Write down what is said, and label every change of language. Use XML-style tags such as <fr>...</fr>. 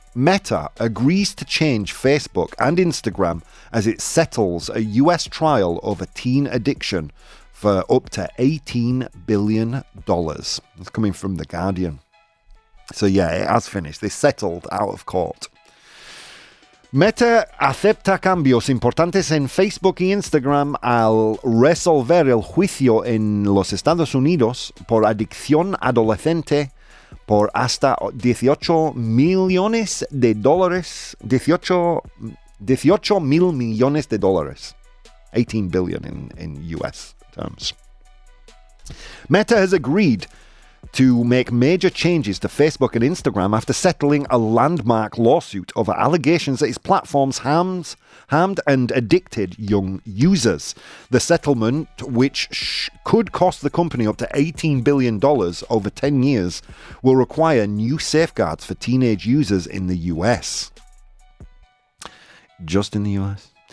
<en>Meta agrees to change Facebook and Instagram as it settles a US trial over teen addiction for up to $18 billion. It's coming from The Guardian. So yeah, it has finished. They settled out of court.</en> <es>Meta acepta cambios importantes en Facebook y Instagram al resolver el juicio en los Estados Unidos por adicción adolescente por hasta $18 millones. 18 mil millones de dólares.</es> <en>18 billion in US terms. Meta has agreed to make major changes to Facebook and Instagram after settling a landmark lawsuit over allegations that its platforms harmed and addicted young users. The settlement, which could cost the company up to $18 billion over 10 years, will require new safeguards for teenage users in the US. Just in the US.</en>